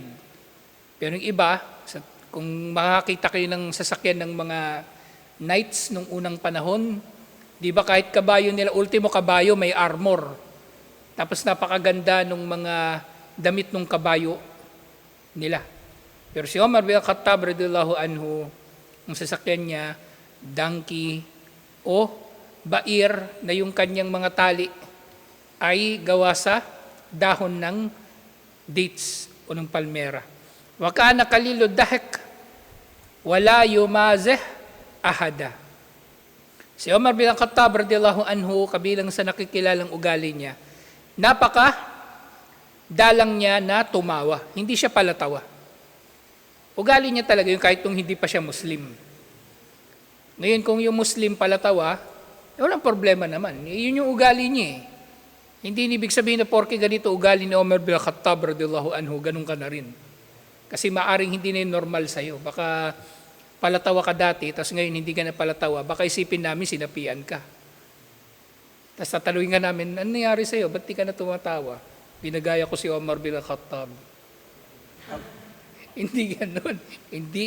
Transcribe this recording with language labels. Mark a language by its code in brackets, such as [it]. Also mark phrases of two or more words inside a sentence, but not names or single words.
[tl] Pero yung iba, kung makakita kayo ng sasakyan ng mga knights nung unang panahon, di ba kahit kabayo nila, ultimo kabayo may armor. Tapos napakaganda nung mga damit ng kabayo nila. Pero si Omar bin Khattab [ar] رضي الله عنه, [tl] ang sasakyan niya, donkey o bair na yung kanyang mga tali ay gawa sa dahon ng dates o ng palmera. [ar] وكان قليل الضحك ولا يمازح أحدا. [tl] Si Omar bin Khattab [ar] رضي الله عنه, [tl] kabilang sa nakikilalang ugali niya, dalang niya na tumawa. Hindi siya palatawa. Ugali niya talaga yung kahit nung hindi pa siya Muslim. Ngayon, kung yung Muslim palatawa, walang problema naman. Yun yung ugali niya eh. Hindi ibig sabihin na porke ganito ugali ni Omar bin Khattab [ar] رضي الله عنه, [tl] ganun ka na rin. Kasi maaring hindi na yung normal sa'yo. Baka palatawa ka dati, tapos ngayon hindi ka na palatawa, baka isipin namin sinapian ka. Tapos tatanungin nga namin, ano nangyari sa'yo? Ba't di ka na tumatawa? Pinagaya ko si Omar bin Khattab. Hindi ganun. Hindi.